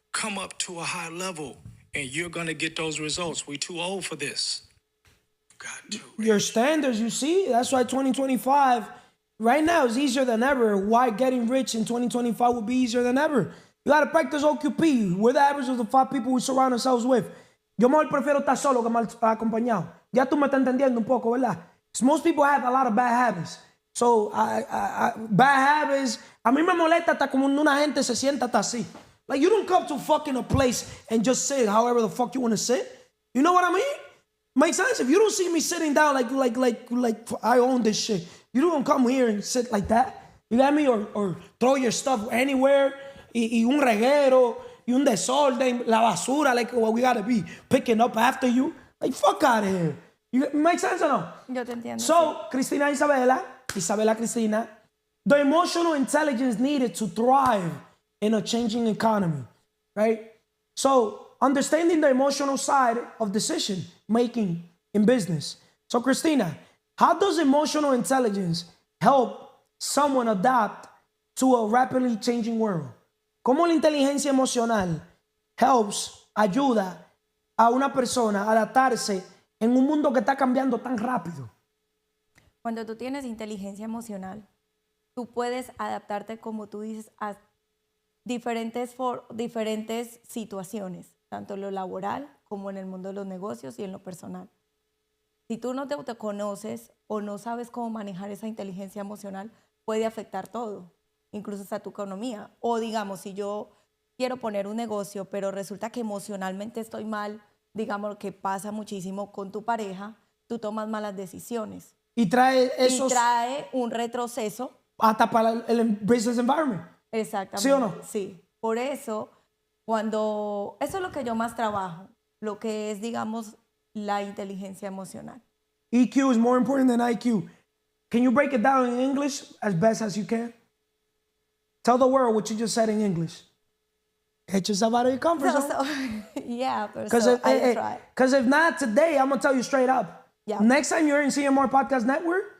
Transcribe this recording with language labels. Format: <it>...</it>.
<en>Come up to a high level, and you're going to get those results. We're too old for this. Got to your standards, you see? That's why 2025, right now, is easier than ever. Why getting rich in 2025 will be easier than ever. You got to practice OQP. We're the average of the 5 people we surround ourselves with.</en> <es>Yo mejor prefiero estar solo que mal acompañado. Ya tú me estás entendiendo un poco, ¿verdad?</es> <en>Most people have a lot of bad habits.</en> <es>So,</es> <en>bad habits,</en> <es>a mí me molesta hasta como una gente se sienta hasta así.</es> <en>Like, you don't come to fucking a place and just sit however the fuck you want to sit. You know what I mean? Makes sense? If you don't see me sitting down like I own this shit, you don't come here and sit like that. You got me? Or throw your stuff anywhere.</en> <es>Y un reguero, y un desorden, la basura,</es> <en>like what we gotta be picking up after you. Like, fuck out of here. You make sense or no?</en> <es>Yo te entiendo.</es> <en>So, Cristina Isabela Cristina, the emotional intelligence needed to thrive in a changing economy, right? So, understanding the emotional side of decision making in business. So, Cristina, How does emotional intelligence help someone adapt to a rapidly changing world?</en> <es>¿Cómo la inteligencia emocional ayuda a una persona a adaptarse en un mundo que está cambiando tan rápido? Cuando tú tienes inteligencia emocional, tú puedes adaptarte, como tú dices, a diferentes situaciones, tanto en lo laboral como en el mundo de los negocios y en lo personal. Si tú no te autoconoces o no sabes cómo manejar esa inteligencia emocional, puede afectar todo, incluso hasta tu economía. O digamos, si yo quiero poner un negocio, pero resulta que emocionalmente estoy mal, digamos que pasa muchísimo con tu pareja, tú tomas malas decisiones. Y trae esos Y trae un retroceso. hasta para el</es> <en>business environment.</en> <es>Exactamente. ¿Sí o no? Sí. Por eso, eso es lo que yo más trabajo, lo que es, digamos, la inteligencia emocional.</es> <en>EQ is more important than IQ. Can you break it down in English as best as you can? Tell the world what you just said in English. Get yourself out of your comfort zone. Yeah, but Because I try. if not today, I'm going to tell you straight up. Yeah. Next time you're in CMR Podcast Network,</en>